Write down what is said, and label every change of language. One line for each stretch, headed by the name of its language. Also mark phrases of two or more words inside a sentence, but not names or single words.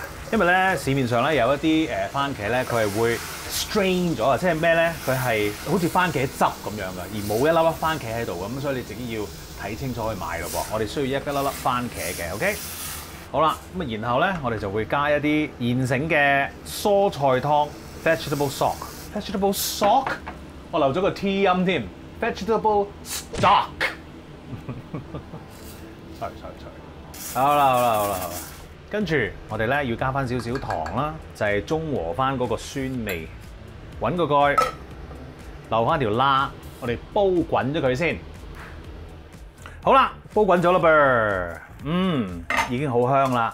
Cantonese: 因為咧市面上咧有一啲番茄咧，佢係會 strain 咗啊，即係咩咧？佢係好似番茄汁咁樣嘅，而冇一粒粒番茄喺度咁，所以你自己要睇清楚去買咯噃。我哋需要一粒粒番茄嘅 ，OK？ 好啦，咁啊然後咧，我哋就會加一啲現成嘅蔬菜湯
English: （vegetable stock）。 vegetable stock，
Cantonese: 我留咗個 T 音添 ，
English: vegetable stock。
Cantonese: sorry。好啦。跟住我哋咧要加翻少少糖啦，就係中和翻嗰個酸味。揾個蓋，留翻條罅，我哋煲滾咗佢先。好啦，煲滾咗啦噃，已經好香啦。